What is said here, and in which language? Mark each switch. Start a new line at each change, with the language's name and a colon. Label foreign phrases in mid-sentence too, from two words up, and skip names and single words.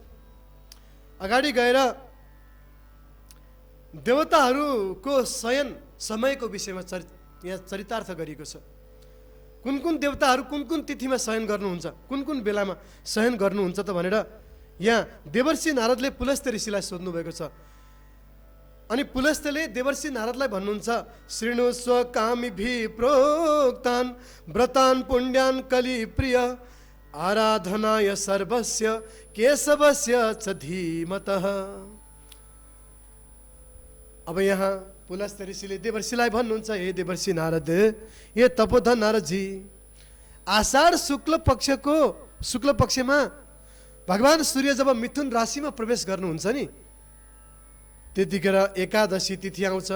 Nepali: अगाडि गएर देवताहरूको शयन समयको विषयमा यहाँ चरितार्थ गरिएको छ। कुन देवताहरू कुन तिथिमा शयन गर्नुहुन्छ, कुन बेलामा शयन गर्नुहुन्छ त भनेर यहाँ देवर्षि नारदले पुलस्त्य ऋषिलाई सोध्नु भएको छ। अनि पुलस्त्यले देवर्षि नारदलाई भन्नुहुन्छ,
Sanskrit: शृणु स्वकामिभिः प्रोक्तान् व्रतान् पुण्यान् कलिप्रिय आराधनाय सर्वस्य केशवस्य च धीमतः।
Nepali: अब यहाँ पुलस्त्य ऋषिले देवर्षिलाई भन्नुहुन्छ, हे देवर्षि नारद, हे तपोधन नारदजी, आषाढ शुक्ल पक्षमा भगवान सूर्य जब मिथुन राशिमा प्रवेश गर्नुहुन्छ नि, त्यतिखेर एकादशी तिथि आउँछ।